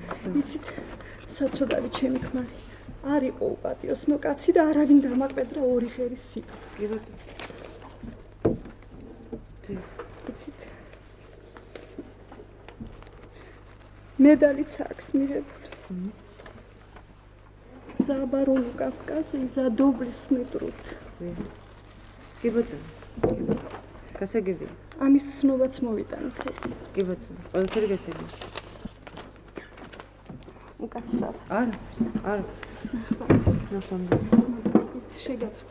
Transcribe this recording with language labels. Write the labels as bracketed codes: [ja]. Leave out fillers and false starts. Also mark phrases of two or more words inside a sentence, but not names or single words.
[ka] იცით, საცოდავი ჩემი ქმარი არ იყო უპატიოსნო კაცი და არავინ დამაკვედრა ორი ღერის სიტყვა. კი ბატონო. იცით, მედალიც აქვს მიღებული. [ru] За оборону Кавказа и за доблестный труд. [ka] კი ბატონო. გასაგებია. ამის ცნობაც მოვიტანეთ. კი ბატონო. ყველაფერი გასაგებია. უკაცრავ. არა. ნახავთ. შეგაწყვეტ.